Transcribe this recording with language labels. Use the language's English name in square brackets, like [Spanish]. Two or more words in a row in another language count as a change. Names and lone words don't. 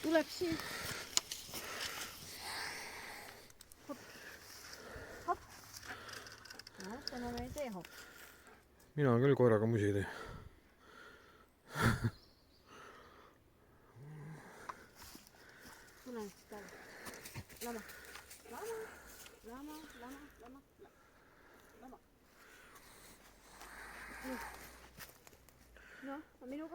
[Estonian] tuleb siin. Hopp. Hopp. No, täna me ei tee hopp. Mina küll koeraga musi ei tee. Tulen siis peale. Lama. Lama. Lama. Lama. Lama. Lama. No, minuga?